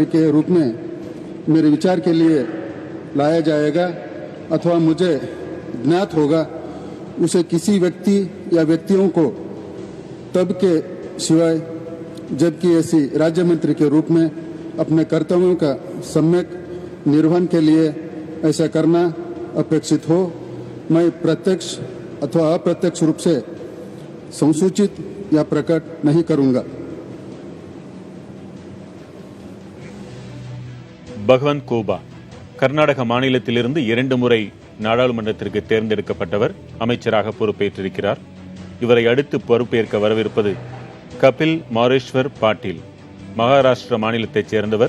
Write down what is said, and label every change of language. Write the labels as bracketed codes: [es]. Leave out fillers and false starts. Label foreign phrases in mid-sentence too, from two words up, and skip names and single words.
[hi] के रूप में मेरे विचार के लिए लाया जाएगा अथवा मुझे ज्ञात होगा, उसे किसी व्यक्ति या व्यक्तियों को तब के सिवाय जबकि ऐसी राज्य मंत्री के रूप में अपने कर्तव्यों का सम्यक निर्वहन के लिए ऐसा करना अपेक्षित हो, मैं प्रत्यक्ष अथवा अप्रत्यक्ष रूप से संसूचित या प्रकट नहीं करूँगा। [ta] பகவந்த் கோபா கர்நாடக மாநிலத்திலிருந்து 2 முறை நாடாளுமன்றத்திற்கு தேர்ந்தெடுக்கப்பட்டவர் அமைச்சராக பொறுப்பேற்றிருக்கிறார். இவரை அடுத்து பொறுப்பேற்க வரவிருப்பது கபில் மாரேஸ்வர் பாட்டீல், மகாராஷ்டிரா மாநிலத்தைச் சேர்ந்தவர்.